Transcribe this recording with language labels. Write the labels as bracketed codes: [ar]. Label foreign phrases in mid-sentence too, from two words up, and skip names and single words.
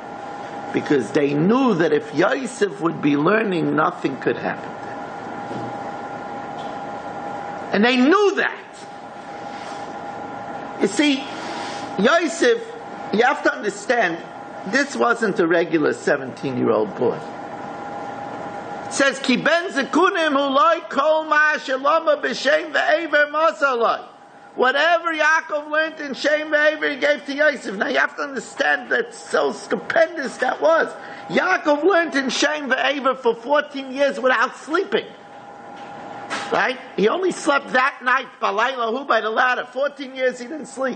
[en] Because they knew that if Yosef would be learning, nothing could happen. And they knew that. You see, Yosef, you have to understand, this wasn't a regular 17-year-old boy. It says, [he] Ki ben zekunim huloi kol ma sheloma b'shem ve'ever mosaloi. [en] Whatever Yaakov learned in Shem ve'ever, he gave to Yosef. Now you have to understand that so stupendous that was. Yaakov learned in Shem ve'ever for 14 years without sleeping. Right? He only slept that night, balaylahu, by the ladder. 14 years he didn't sleep.